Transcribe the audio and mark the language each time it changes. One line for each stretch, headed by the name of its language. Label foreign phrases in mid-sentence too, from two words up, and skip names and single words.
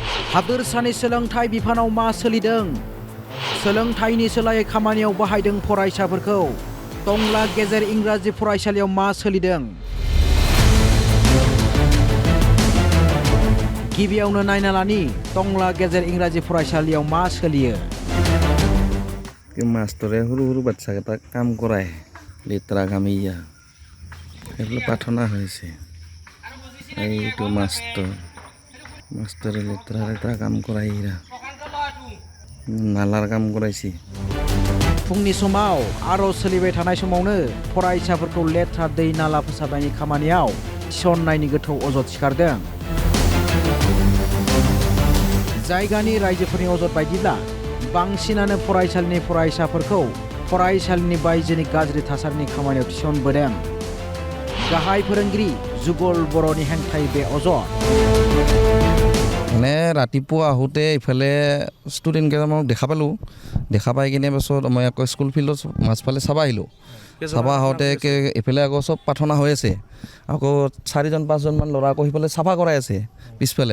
Bodo: हादोरसानि सोलोंथाइ बिफानाव मा सोलिदों? सोलोंथाइनि सोलायै खामानियाव बाहायदों फरायसाफोरखौ। टंला गेजेर इंराजि फरायसालियाव मा सोलिदों? गिबियावनो नायना लानि टंला गेजेर इंराजि फरायसालियाव मा सोलियो।
Assamese: मास्टरे সৰু সৰু বাচ্চাকেইটাক কাম কৰাই লেতেৰা কামিয়া এইবিলাক প্ৰাৰ্থনা হৈছে। এইটো মাষ্টৰে লেতেৰা কাম কৰাই নালাৰ কাম কৰাইছে।
Bodo: फुंनि समाव आर'ज सोलिबाय थानाय समावनो फरायसाफोरखौ लेथ्रा दै नाला फोसाबनायनि खामानियाव थिसननायनि गोथौ अजद सिखारदों। जायगानि रायजोफोरनि अजद बायदिब्ला बांसिनानो फरायसालिनि फरायसाफोरखौ फरायसालिनि बायजोनि गाज्रि थासारिनि खामानियाव थिसनबोदों। गाहाय फोरोंगिरि जुगल बर'नि हेंथायै बे अजद।
Assamese: মানে ৰাতিপুৱা আহোঁতে ইফালে ষ্টুডেণ্ট কেইটামানক দেখা পাই কিনে পাছত মই আকৌ
English: school field
Assamese: মাজফালে চাব আহিলোঁ। চাব আহোঁতে এইফালে আকৌ চব প্ৰাৰ্থনা হৈ আছে। আকৌ 4-5জনমান ল'ৰা আকৌ সিফালে চাফা কৰাই আছে পিছফালে।